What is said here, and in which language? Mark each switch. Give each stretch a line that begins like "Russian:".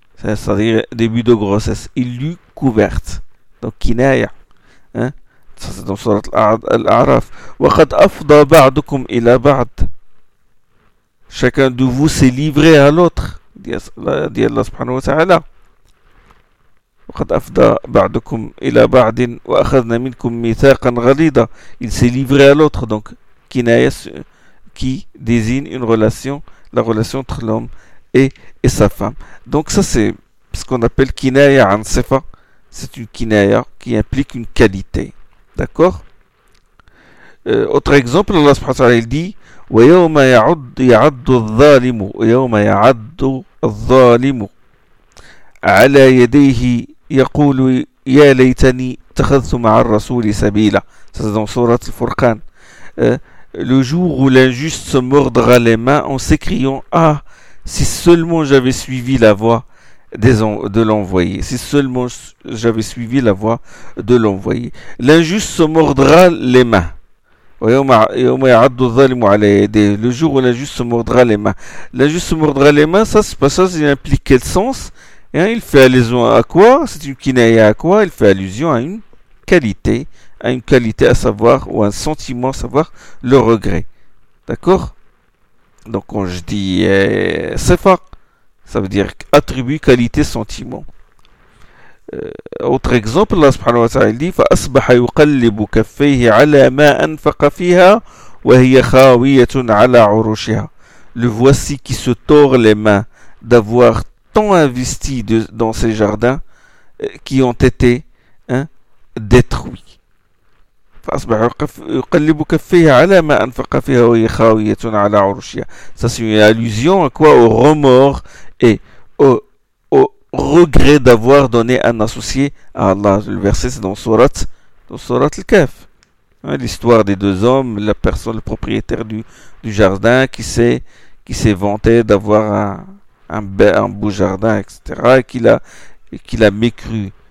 French: C'est-à-dire début de grossesse. Il l'eut couverte. Donc, kinaya. Hein? Ça, c'est dans sourate Al-A'raf.
Arabic: وقد أفضى بعضكم إلى بعض.
French: Chacun de vous s'est livré à l'autre. Dit Allah subhanahu wa ta'ala.
Arabic: وقد أفضى بعضكم إلى بعض وأخذنا منكم ميثاقا غليظا.
French: Il s'est livré à l'autre, donc kinaya qui désigne une relation, la relation entre l'homme et sa femme. Donc ça, c'est ce qu'on appelle kinaya an sifa. C'est une kinaya qui implique une qualité. D'accord? Autre exemple, Allah subhanahu wa ta'ala, il dit
Arabic: ويوم يعض الظالم ويوم يعض الظالم على يديه يقول يا ليتني اتخذت مع الرسول سبيلا.
French: C'est dans sourate Al-Furqan. Le jour où l'injuste se mordra les mains en s'écriant Ah, si seulement j'avais suivi la voie de l'envoyé. Si seulement j'avais suivi la voie de l'envoyé. L'injuste se mordra les mains. Le jour où l'injuste se mordra les mains. L'injuste se mordra les mains, ça, c'est pas ça, ça implique quel sens? Hein, il fait allusion à quoi? C'est une kinaya à quoi? Il fait allusion à une qualité à savoir, ou un sentiment à savoir, le regret. D'accord? Donc, quand je dis sefa, ça veut dire attribut, qualité, sentiment. Autre exemple, Allah subhanahu wa ta'ala dit
Arabic: فأصبح يقلب كفيه على ما أنفق فيها وهي خاوية على عروشها.
French: Le voici qui se tord les mains d'avoir tant investi dans ces jardins qui ont été détruits.
Arabic: فأصبح يقلب كفيه على ما أنفق فيها وهي خاوية على عروشها.
French: Ça, c'est une allusion à quoi? Au remords et au regret d'avoir donné un associé à Allah. Le verset, c'est dans sourate Al-Kahf. L'histoire des deux hommes, la personne, le propriétaire du jardin qui s'est vanté d'avoir un beau jardin, etc., et qu'il a mécru.